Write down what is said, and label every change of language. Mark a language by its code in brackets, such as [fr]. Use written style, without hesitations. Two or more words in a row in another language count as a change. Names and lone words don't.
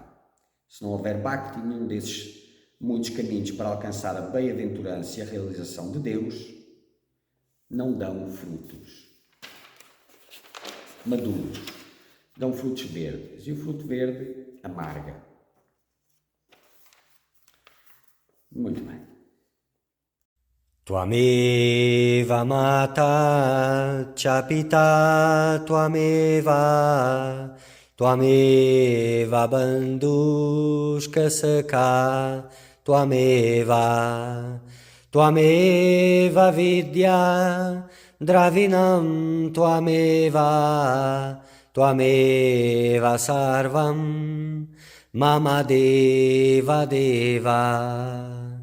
[pt] Se não houver Bhakti, nenhum desses muitos caminhos para alcançar a bem-aventurança e a realização de Deus não dão frutos maduros, dão frutos verdes, e o fruto verde amarga. Muito bem. [sa] त्वमेव माता च पिता त्वमेव बन्धुश्च सखा त्वमेव विद्या द्रविणं त्वमेव सर्वं मम देव देव.